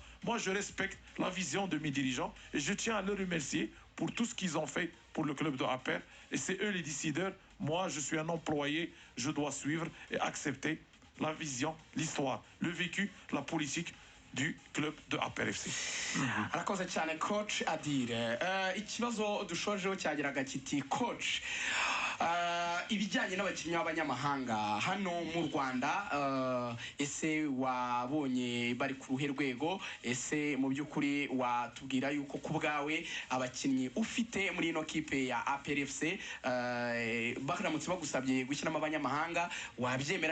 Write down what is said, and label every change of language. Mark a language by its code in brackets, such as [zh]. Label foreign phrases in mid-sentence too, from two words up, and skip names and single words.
[fr] Moi, je respecte la vision de mes dirigeants et je tiens à les remercier pour tout ce qu'ils ont fait pour le club de Aper. Et c'est eux les décideurs. Moi, je suis un employé, je dois suivre et accepter la vision, l'histoire, le vécu, la politique du club de Aper FC. [rw] arakoze cyane coach Adire. Ikibazo dushojeho cyagiraga kiti coach, ibijyanye n'abakinnyi b'abanyamahanga hano mu Rwanda, ese wabonye bari ku ruhe rwego? Ese mu by'ukuri watubwira yuko ku bwawe abakinnyi ufite muri ino kipe ya Aper FC baramutse bagusabye gushyiramo abanyamahanga wabyemera?